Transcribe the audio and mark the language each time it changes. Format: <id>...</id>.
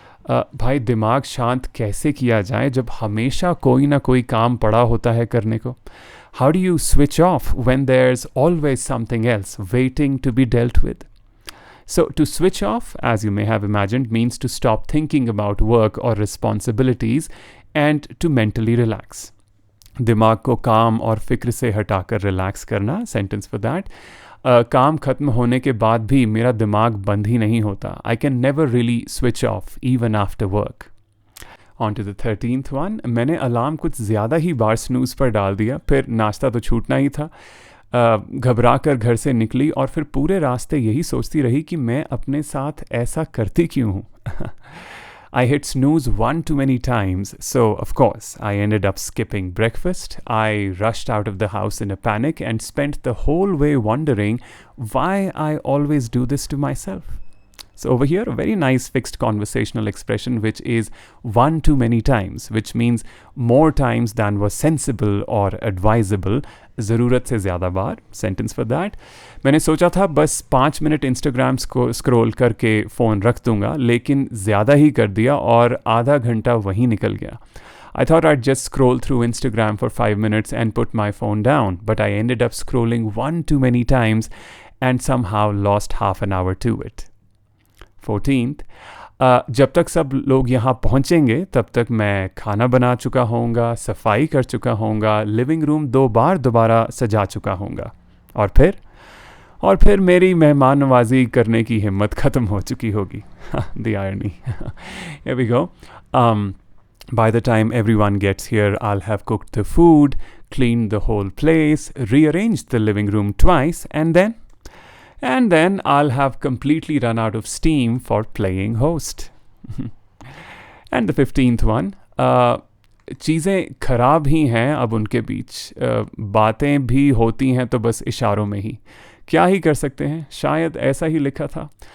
<hi>भाई दिमाग शांत कैसे किया जाए जब हमेशा कोई ना कोई काम पड़ा होता है करने को.</hi> <en>How do you switch off when there's always something else waiting to be dealt with? So, to switch off, as you may have imagined, means to stop thinking about work or responsibilities and to mentally relax.</en> <hi>दिमाग को काम और फिक्र से हटाकर relax करना.</hi> <en>Sentence for that.</en> <hi>काम खत्म होने के बाद भी मेरा दिमाग बंद ही नहीं होता.</hi> <en>I can never really switch off even after work. On to the 13th one.</en> <hi>मैंने अलार्म कुछ ज़्यादा ही बार स्नूज़ पर डाल दिया, फिर नाश्ता तो छूटना ही था. घबरा कर घर से निकली और फिर पूरे रास्ते यही सोचती रही कि मैं अपने साथ ऐसा करती क्यों हूँ.</hi> <en>I hit snooze one too many times, so of course I ended up skipping breakfast. I rushed out of the house in a panic and spent the whole way wondering why I always do this to myself. So over here, a very nice fixed conversational expression which is one too many times, which means more times than was sensible or advisable.</en> <hi>ज़रूरत से ज़्यादा बार.</hi> <en>Sentence for that.</en> <hi>मैंने सोचा था बस 5 minute Instagram scroll करके phone रख दूंगा, लेकिन ज़्यादा ही कर दिया और आधा घंटा वहीं निकल गया.</hi> <en>I thought I'd just scroll through Instagram for 5 minutes and put my phone down, but I ended up scrolling one too many times and somehow lost half an hour to it. 14th.</en> <hi>जब तक सब लोग यहाँ पहुँचेंगे तब तक मैं खाना बना चुका होऊंगा, सफाई कर चुका होऊंगा, लिविंग रूम 2 बार दोबारा सजा चुका होऊंगा. और फिर मेरी मेहमान नवाजी करने की हिम्मत ख़त्म हो चुकी होगी.</hi> <en>The irony. Here we go. By the time everyone gets here, I'll have cooked the food, cleaned the whole place, rearranged the living room twice, and then I'll have completely run out of steam for playing host. And the 15th one.</en> <hi>चीज़ें ख़राब ही हैं अब उनके बीच. बातें भी होती हैं तो बस इशारों में ही. क्या ही कर सकते हैं, शायद ऐसा ही लिखा था.</hi>